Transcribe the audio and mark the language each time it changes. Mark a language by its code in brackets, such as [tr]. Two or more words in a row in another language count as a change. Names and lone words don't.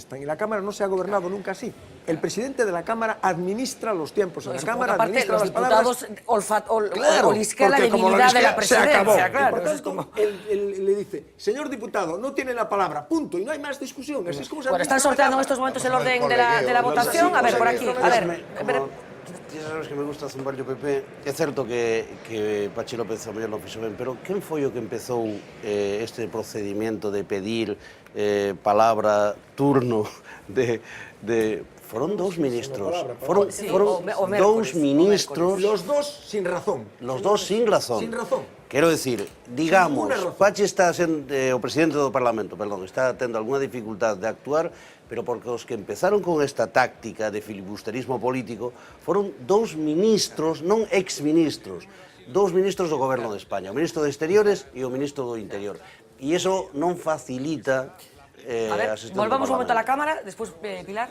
[es] Y la Cámara no se ha gobernado nunca así. El presidente de la Cámara administra los tiempos en la Cámara, administra las palabras. Claro, olisquea la debilidad de la presidencia. Se acabó. Claro, por tanto, él le dice, señor diputado, no tiene la palabra, punto, y no hay más discusión. Así es como se bueno, están sorteando en estos momentos el orden de la votación. A ver, por aquí. A ver. Ya sabes que me gusta zumbar yo PP. [gl] É certo que Patxi López o mellor non fixo ben, pero quen foi o que empezou este procedimento de pedir palabra, turno, foron dous ministros. Foron dous ministros. [es] Los dos sin razón. Los dos sin razón. Sin razón. [gl] Quero decir, digamos, Patxi está sendo o presidente do Parlamento, perdón, está tendo algunha dificultad de actuar, pero porque os que empezaron con esta táctica de filibusterismo político foron dous ministros, non exministros, dous ministros do Goberno de España, o ministro de Exteriores e o ministro do Interior. E iso non facilita [es] a ver, volvamos un momento a la Cámara, después Pilar.